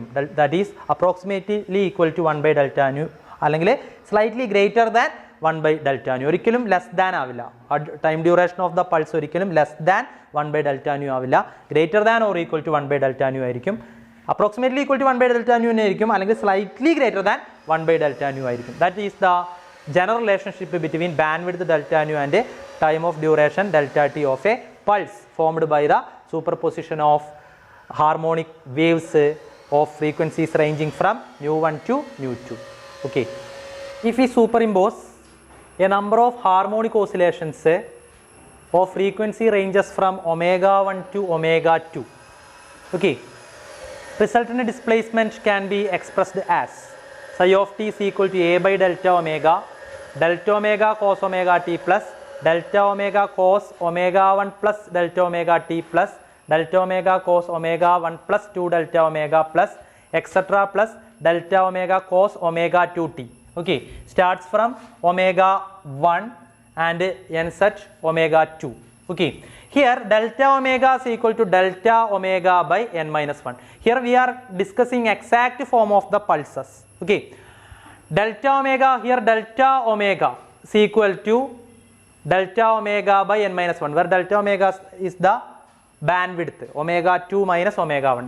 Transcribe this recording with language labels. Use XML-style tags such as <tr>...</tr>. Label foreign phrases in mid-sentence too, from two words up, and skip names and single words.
<en>that is approximately equal to 1/∆ ν അല്ലെങ്കിൽ slightly greater than 1/∆ ν.</en> <ml>ഒരിക്കലും</ml> <en>less than</en> <ml>ആവില്ല.</ml> <en>time duration of the pulse ഒരിക്കലും less than 1/∆ ν ആവില്ല. greater than or equal to 1/∆ ν ആയിരിക്കും. approximately equal to 1/∆ ν</en> <ml>ആയിരിക്കും അല്ലെങ്കിൽ</ml> <en>slightly greater than 1/∆ ν ആയിരിക്കും. that is the general relationship between bandwidth ∆ ν and time of duration ∆t of a pulse formed by the superposition of harmonic waves of frequencies ranging from ν1 to ν2. Okay, if we superimpose a number of harmonic oscillations of frequency ranges from ω1 to ω2, okay, resultant displacement can be expressed as psi of t is equal to a/∆ω cos ωt plus ∆ω cos ω1 plus ∆ω t plus ∆ω cos ω1 plus 2∆ω plus etc plus ∆ω cos ω2t. Okay, starts from ω1 and ends at ω2. Okay, here ∆ω is equal to ∆ω by n minus 1. Here we are discussing exact form of the pulses. Okay, delta omega here, delta omega is equal to delta omega by n minus 1, where delta omega is the bandwidth, omega 2 minus omega 1.</en>